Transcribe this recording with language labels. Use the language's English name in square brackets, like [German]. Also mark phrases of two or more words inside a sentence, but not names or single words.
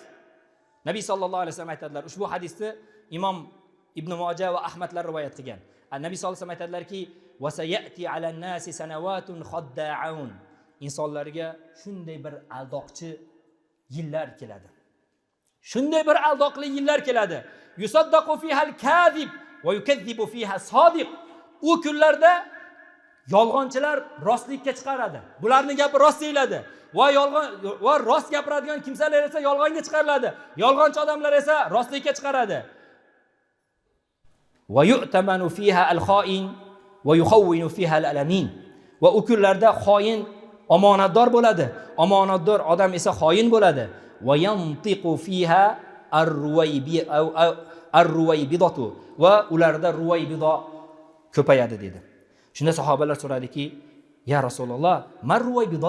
[Uzbek] Nabiy [Arabic] صلى الله عليه وسلم [Uzbek] aytadilar, ushbu hadisni Imom Ibn Majah va Ahmadlar rivoyat qilgan. [Arabic] Nabiy صلى الله عليه وسلم aytadilarki, "وسيأتي على الناس سنوات خداعة." [Uzbek] Insonlarga shunday bir aldoqchi yillar keladi. Shunday bir aldoqli yillar keladi. [Arabic] يصدق فيها الكاذب ويكذب فيها الصادق. [Uzbek] U kunlarda yolg'onchilar rostlikka chiqaradi. Bularning gapi rost deyiladi. Va rost gapiradigan kimsalar esa yolg'onga chiqariladi. Yolg'onchi odamlar esa rostlikka chiqaradi. [Arabic] ويؤتمن فيها الخائن ويخون فيها الأمين. [Uzbek] Va u kunlarda xoin omonatdor bo'ladi. Omonatdor odam esa xoin bo'ladi. [Arabic] وينطق فيها الرويبضة. [Uzbek] Va ularda ruwaybido ko'payadi dedi. Shunda sahobalar so'radiki, [Arabic] "يا رسول الله ما الرويبضة?"